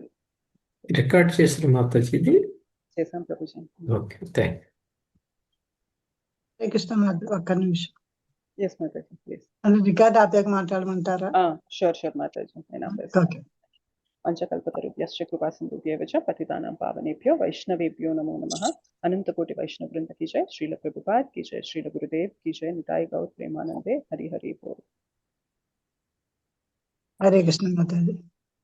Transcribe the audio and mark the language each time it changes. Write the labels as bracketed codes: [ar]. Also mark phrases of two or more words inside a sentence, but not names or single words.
[te] రికార్డ్ చేసిన మాతాజీ ఇది చేసాం ప్రభుజీ. [en] okay, thank [te] యూ. కృష్ణ ఒక్క నిమిషం. [en] yes mataji, please. [te] రికార్డ్ ఆపాక మాట్లాడమంటారా? [sa] షూర్ మాతాజీ. పంచకల్పతరుభ్యశ్చ కృపాసింధుభ్యైవ చ పతితానాం పావనేభ్యో వైష్ణవేభ్యో నమో నమః. అనంతకోటి వైష్ణవ వృంద [hi] की जय. श्रील प्रभुपाद की जय. श्रील गुरुदेव की जय. [bn] নিতাই গৌর প্রেমানন্দে। হরি হরি বোল. [hi] हरे कृष्ण माताजी.